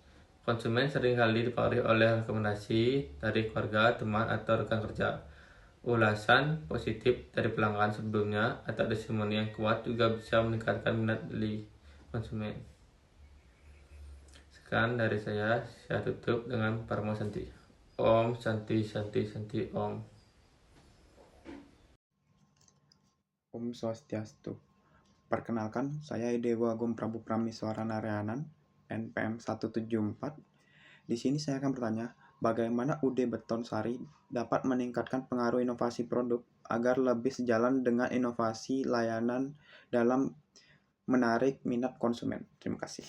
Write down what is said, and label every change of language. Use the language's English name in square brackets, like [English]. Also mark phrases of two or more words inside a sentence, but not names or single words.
[Indonesian] Konsumen seringkali dipengaruhi oleh rekomendasi dari keluarga, teman, atau rekan kerja. Ulasan positif dari pelanggan sebelumnya atau testimoni yang kuat juga bisa meningkatkan minat beli konsumen. Sekian dari saya tutup dengan [Sanskrit] Parmo Santi. Om Santi Santi Santi Om. [Balinese] Om Swastiastu. [Indonesian] Perkenalkan, saya Dewa Agung Prabu Prameswara Narayanan, NPM 174. Di sini saya akan bertanya, bagaimana UD Betonsari dapat meningkatkan pengaruh inovasi produk agar lebih sejalan dengan inovasi layanan dalam menarik minat konsumen.